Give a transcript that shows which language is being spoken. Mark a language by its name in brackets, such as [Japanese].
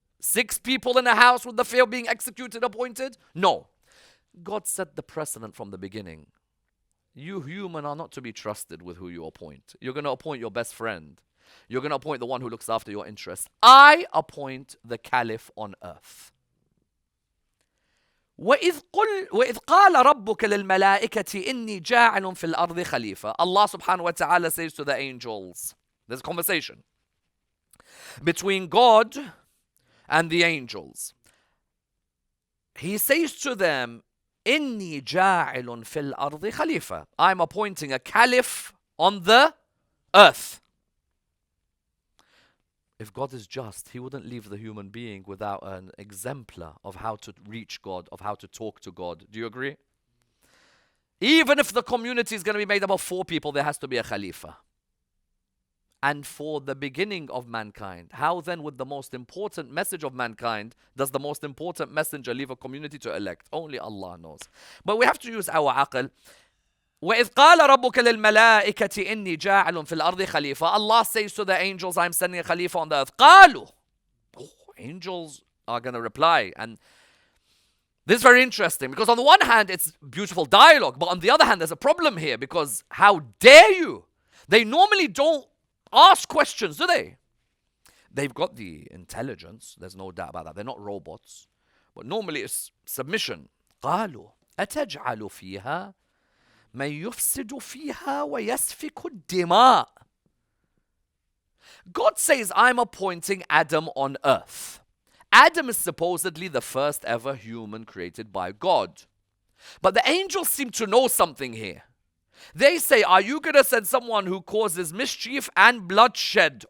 [English] 6 people in a house with the fear of being executed appointed? No. God set the precedent from the beginning. You human are not to be trusted with who you appoint. You're going to appoint your best friend. You're going to appoint the one who looks after your interests. I appoint the caliph on earth. [Arabic] وإذ قال ربك للملائكة إني جاعل في الأرض خليفة. [English] Allah subhanahu wa ta'ala says to the angels, there's a conversation between God and the angels. He says to them, [Arabic] إني جاعل في الأرض خليفة. [English] I'm appointing a caliph on the earth. If God is just, He wouldn't leave the human being without an exemplar of how to reach God, of how to talk to God. Do you agree? Even if the community is going to be made up of 4 people, there has to be a Khalifa. And for the beginning of mankind, how then with the most important message of mankind does the most important messenger leave a community to elect? Only Allah knows. But we have to use our aql. [Arabic] وَإِذْ قَالَ رَبُّكَ لِلْمَلَائِكَةِ إِنِّي جَاعِلٌ فِي الْأَرْضِ خَلِيفَةً. [English] Allah says to the angels, I'm sending a Khalifa on the earth. [Arabic] قَالُوا. [English] Angels are going to reply. And this is very interesting because on the one hand, it's beautiful dialogue. But on the other hand, there's a problem here because how dare you? They normally don't ask questions, do they? They've got the intelligence. There's no doubt about that. They're not robots. But normally it's submission. [Arabic] قَالُوا أَتَجْعَلُ فِيهَا من يفسد فيها ويسفك الدماء. [English] God says, I'm appointing Adam on earth. Adam is supposedly the first ever human created by God. But the angels seem to know something here. They say, are you going to send someone who causes mischief and bloodshed?